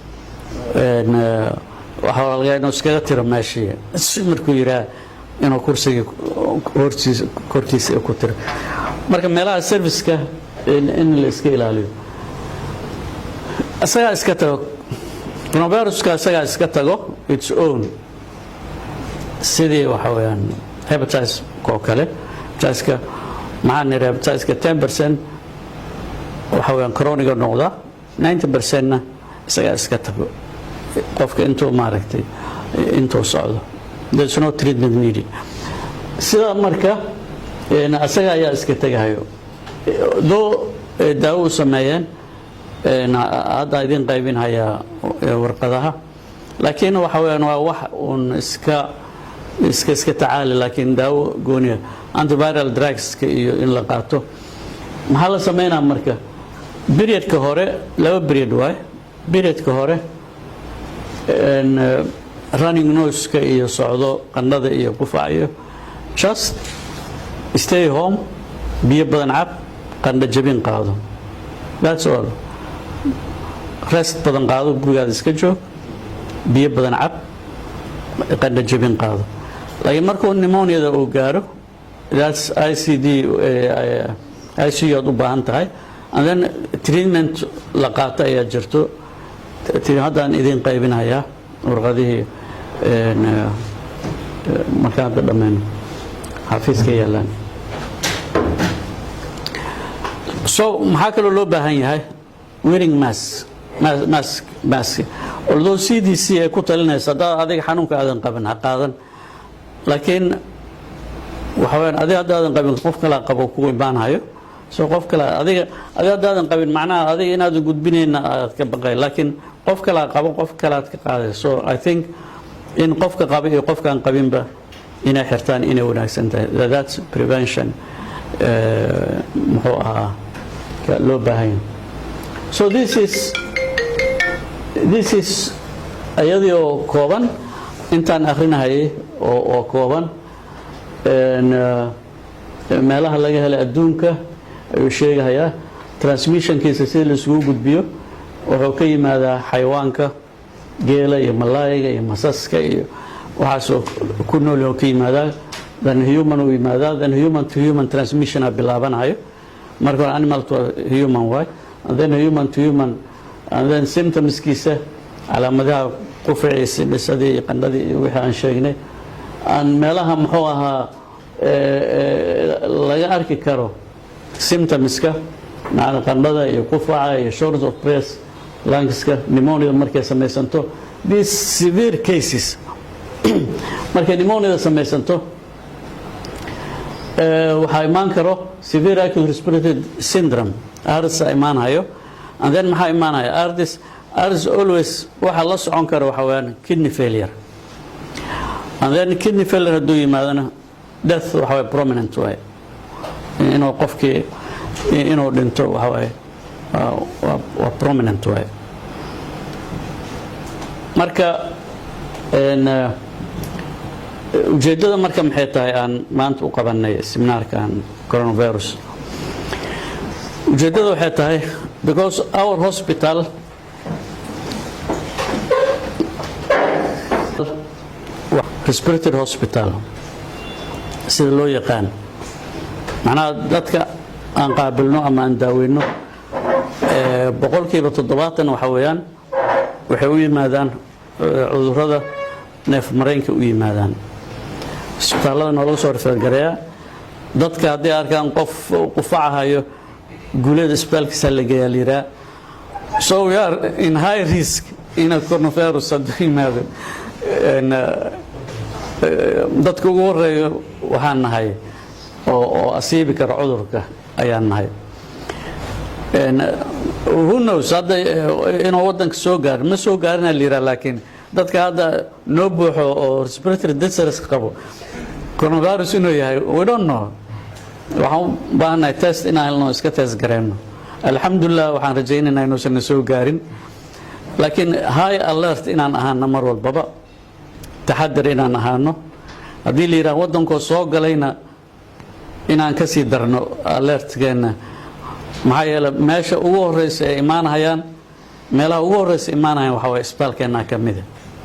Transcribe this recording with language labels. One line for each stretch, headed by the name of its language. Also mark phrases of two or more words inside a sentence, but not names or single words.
Somali: waxaa laga yaabaa inuu iskaga tiro meeshii markuu yidhaah inuu kursiga kortiisa ku tiro marka meelaha serviceka in la iska ilaaliyo isagaa iska tago coronaviruska isagaa iska tago
English: its own
Somali: sidii waxa weeyaan hepatitis oo kale hepatitis-ka maxaa niri hepatitis-ka 10% waxa weeyaan chronic noqda 90%na isagaa iska tago qofka intuu maaragtay intuu socdo
English: there's no treatment needed
Somali: sida marka isaga ayaa iska tagayo doo daawo u sameeyeen hadda idin qaybin hayaa warqadaha laakiin waxa weeyaan waa wax uun iska tacaali laakiin daawo gooniya
English: antiviral drugs
Somali: iyo in la qaato maxaa la sameynaa marka periodka hore 2 period waay periodka hore
English: running nose-ka
Somali: iyo socdo qandhada iyo qufacayo
English: just stay home
Somali: biyo badan cab qandho jabin qaado
English: that's all
Somali: rest badan qaado gurigaada iska joog biyo badan cab qandho jabin qaado laakiin markuu pneumoniada uu gaaro that's ICU aad u baahan tahay
English: and then treatment
Somali: la qaato ayaa jirto haddaan idin qaybinayaa warqadihii markaan hadda dhammayno xafiiska yaalaan so maxaa kaloo loo baahan yahay
English: wearing mask
Somali: although CDC ay ku talinaysa haddaad adiga xanuunka aadan qabin ha qaadan laakiin waxa weeyaan adiga haddaadan qabin qof kale qabo kugu imaanayo so qof kale adiga haddaadan qabin macnaha adiga inaadan gudbinayna aad ka baqay laakiin qof kale qabo qof kale aad ka qaaday
English: so I think
Somali: in qofka qaba iyo qofka aan qabinba inay xirtaan inay wanaagsan tahay
English: that's prevention
Somali: muxuu ahaa loo baahan
English: so this is
Somali: ayadii oo kooban intaan akrinahayay oo kooban meelaha laga helay adduunka ayuu sheegayaa transmissionkiisa sida la isugu gudbiyo wuxuu ka yimaadaa xayawaanka geela iyo malaayiga iyo masaska iyo waxaasoo ku nool oo ka yimaadaa dan human u yimaadaa dan
English: human to human transmission
Somali: bilaabanayo marka
English: animal to human way and then human to human and then
Somali: symptomskiisa calaamadaha qufaciisa dhisadii qandhadii wixii aan sheegnay aan meelaha muxuu ahaa laga arki karo symptomska macna qandhada iyo qufaca iyo
English: shortness of breath
Somali: lungska pneumonia markay samaysanto
English: these severe cases
Somali: markay pneumonia samaysanto waxaa imaan karo
English: severe acute respiratory syndrome ARDS
Somali: imaanayo
English: and then
Somali: maxaa imaanaya ARDS always waxa la socon karo waxa weeyaan
English: kidney failure and then kidney failure
Somali: hadduu yimaadana death waxa way
English: prominent way
Somali: inuu qofkii inuu dhinto waxa way waa
English: prominent way
Somali: marka ujeedada marka maxay tahay aan maanta u qabanay seminaarkan coronavirus ujeedada waxay tahay
English: because our hospital respiratory hospital
Somali: sida loo yaqaan macnaha dadka aan qaabilno ama aan daaweyno boqolkiiba 70 waxa weeyaan waxay u yimaadaan cudurrada neef mareenka u yimaadaan isbitaalada noo soo refergareeya dadka haddii arkaan qof qufacahayo guulada isbitaalkiisa la geeyaa liiraa
English: so we are in high risk in a
Somali: coronavirus hadduu yimaado dadka ugu horeeyo waxaan nahay oo asiibi kara cudurka ayaan nahay
English: who knows
Somali: hadda inuu waddanka soo gaarin ma soo gaarina liiraa laakiin dadka hadda noo buuxo oo
English: respiratory distress
Somali: qabo coronavirus inuu yahay
English: we don't know
Somali: waxaan u baahanahay test inaan helno iska test gareyno alxamdulillah waxaan rajaynaynaa inuusan soo gaarin laakiin
English: high alert
Somali: inaan ahaano mar walbaba taxadar inaan ahaano haddii la yidhaah waddankoo soo galayna inaan ka sii darno alertgeena maxaa yeelay meesha ugu horeysa ay imaanayaan meelaha ugu horeysa imaanayaan waxa way isbitaalkeena ka mid ah